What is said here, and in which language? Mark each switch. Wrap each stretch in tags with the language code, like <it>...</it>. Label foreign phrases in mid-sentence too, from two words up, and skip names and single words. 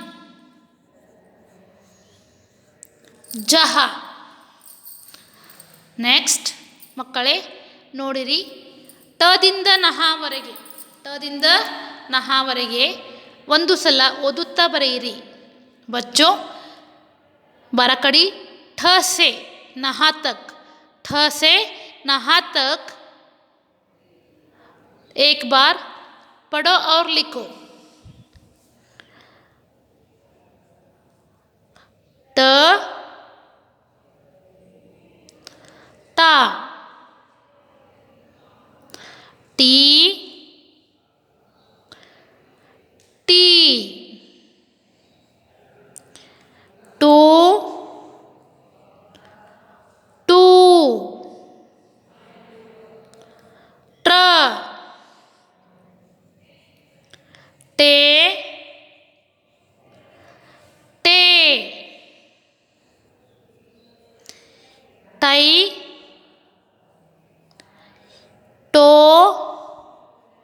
<kn>ಜಹ ನೆಕ್ಸ್ಟ್ ಮಕ್ಕಳೇ ನೋಡಿರಿ ಟದಿಂದ ನಹಾವರೆಗೆ ಟದಿಂದ ನಹಾವರೆಗೆ ಒಂದು ಸಲ ಓದುತ್ತಾ ಬರೆಯಿರಿ</kn> <hi>बच्चो बराकड़ी ठ से नहा तक ठ से नहा तक एक बार पढ़ो और लिखो ट ता टी टी टू टू ट्र टे टे तई टो</hi>